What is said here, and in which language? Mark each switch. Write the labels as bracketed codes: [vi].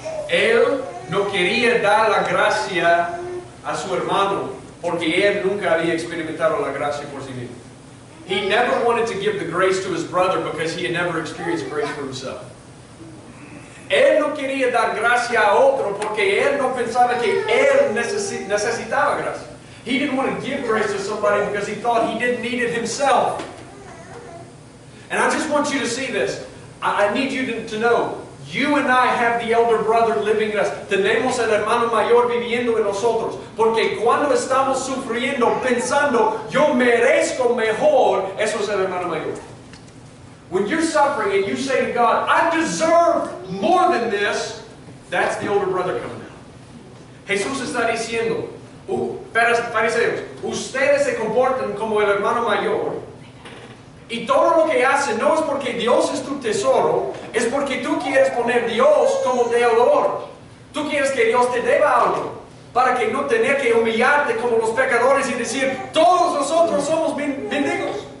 [es] Él no quería dar la gracia a su hermano porque él nunca había experimentado la gracia por sí mismo. [en] He never wanted to give the grace to his brother because he had never experienced grace for himself. [es] Él no quería dar gracia a otro porque él no pensaba que él necesitaba gracia. [en] He didn't want to give grace to somebody because he thought he didn't need it himself. And I just want you to see this. I need you to know, you and I have the elder brother living in us. [es] Tenemos el hermano mayor viviendo en nosotros. Porque cuando estamos sufriendo, pensando, yo merezco mejor, eso es el hermano mayor. [en] When you're suffering and you say to God, I deserve more than this, that's the older brother coming out. [es] Jesús está diciendo, fariseos, ustedes se comportan como el hermano mayor y todo lo que hacen no es porque Dios es tu tesoro, es porque tú quieres poner a Dios como deudor. Tú quieres que Dios te deba algo para que no tener que humillarte como los pecadores y decir, todos nosotros somos mendigos.